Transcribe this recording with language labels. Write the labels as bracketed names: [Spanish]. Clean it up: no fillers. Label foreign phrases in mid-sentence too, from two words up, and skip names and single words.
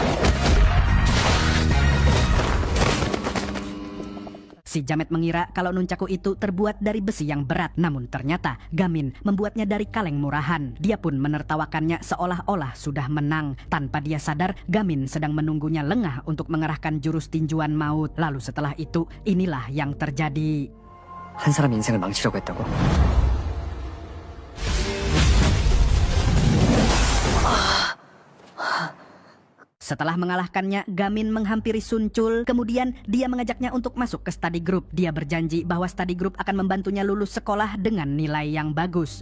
[Indonesian] Si Jamet mengira kalau nunchaku itu terbuat dari besi yang berat. Namun ternyata Gamin membuatnya dari kaleng murahan. Dia pun menertawakannya seolah-olah sudah menang. Tanpa dia sadar, Gamin sedang menunggunya lengah untuk mengerahkan jurus tinjuan maut. Lalu setelah itu, inilah yang terjadi. [Korean] 한 사람 인생을 망치려고 했다고? [Indonesian] Setelah mengalahkannya, Gamin menghampiri Sun Chul. Kemudian dia mengajaknya untuk masuk ke [English] study group. [Indonesian] Dia berjanji bahwa [English] study group [Indonesian] akan membantunya lulus sekolah dengan nilai yang bagus.